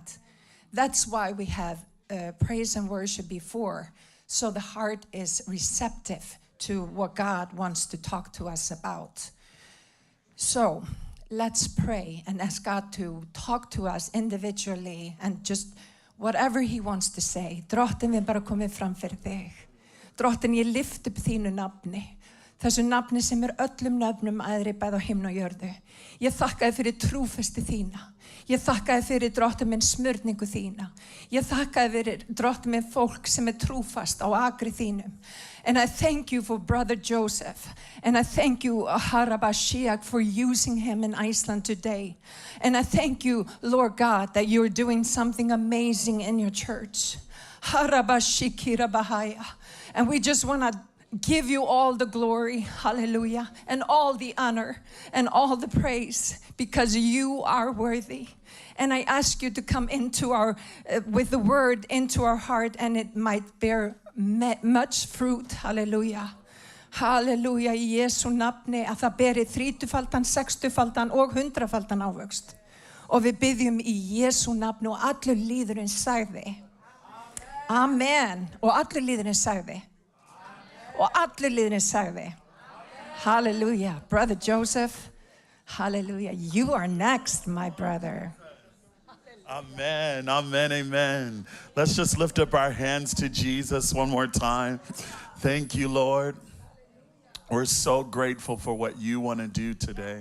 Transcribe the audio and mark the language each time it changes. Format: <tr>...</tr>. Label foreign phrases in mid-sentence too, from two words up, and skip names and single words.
<en>That's why we have praise and worship before, so the heart is receptive to what God wants to talk to us about. So let's pray and ask God to talk to us individually and just whatever he wants to say.</en> <is>Drottinn, við bara komið fram fyrir þig. Drottinn, ég lyft upp þínu nafni. Þessu nafni sem öllum nöfnum æðri bæði á himni og jörðu. Ég þakka þér fyrir trúfesti þína. Ég þakka þér fyrir Drottinn minn smurningu þína. Ég þakka þér fyrir Drottinn minn fólk sem trúfast á akri þínum.</is> <en>And I thank you for Brother Joseph. And I thank you, Harabashiach, for using him in Iceland today. And I thank you, Lord God, that you're doing something amazing in your church. Harabashikirabahaya. And we just want to give you all the glory, hallelujah, and all the honor and all the praise because you are worthy. And I ask you to come into with the word into our heart and it might bear much fruit, hallelujah.</en> <is>Halleluja, í Jesu nafni að það beri 30-faldan, 60-faldan og 100-faldan ávöxt. Og við byggjum í Jesu nafni og allur líðurinn sagði. Amen. Og allur líðurinn sagði. Og allir liðurinn sagði. Hallelujah.</is> <en>Brother Joseph, hallelujah. You are next, my brother. Amen, amen, amen. Let's just lift up our hands to Jesus one more time. Thank you, Lord. We're so grateful for what you want to do today.</en>